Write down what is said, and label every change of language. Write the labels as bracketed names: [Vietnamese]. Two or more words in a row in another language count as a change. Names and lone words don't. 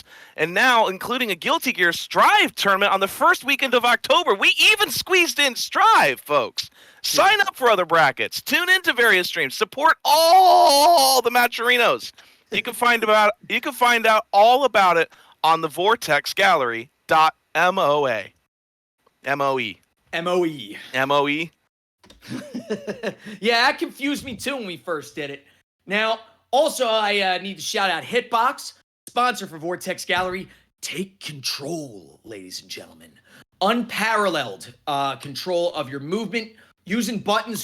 [English] And now, including a Guilty Gear Strive tournament on the first weekend of October. We even squeezed in Strive, folks. Sign up for other brackets. Tune into various streams. Support all the Matcherinos. You can find out all about it on the vortexgallery.moa. M-O-E. M-O-E. M-O-E? Yeah, that confused me too when we first did it. Now, also, I need to shout out Hitbox, sponsor for Vortex Gallery. Take control, ladies and gentlemen. Unparalleled control of your movement using buttons.